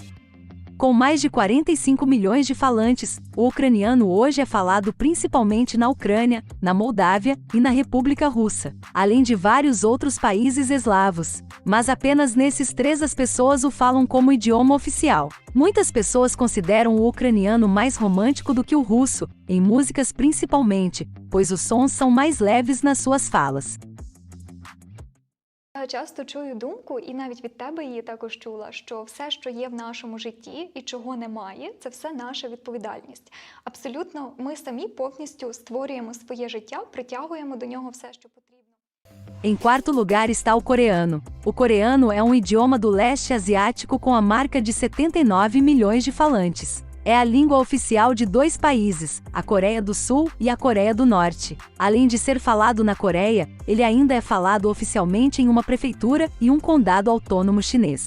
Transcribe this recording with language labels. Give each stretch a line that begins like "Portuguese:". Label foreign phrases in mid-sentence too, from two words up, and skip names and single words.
Portuguese: Com mais de 45 milhões de falantes, o ucraniano hoje é falado principalmente na Ucrânia, na Moldávia e na República Russa, além de vários outros países eslavos. Mas apenas nesses três as pessoas o falam como idioma oficial. Muitas pessoas consideram o ucraniano mais romântico do que o russo, em músicas principalmente, pois os sons são mais leves nas suas falas.
Ukrainian: Я часто чую думку, і навіть від тебе її також чула, що все, що є в нашому житті і чого немає, це все наша відповідальність. Абсолютно, ми самі повністю створюємо своє життя, притягуємо до нього все, що потрібно.
Portuguese: Em quarto lugar está o coreano. O coreano é um idioma do leste asiático com a marca de 79 milhões de falantes. É a língua oficial de dois países, a Coreia do Sul e a Coreia do Norte. Além de ser falado na Coreia, ele ainda é falado oficialmente em uma prefeitura e um condado autônomo chinês.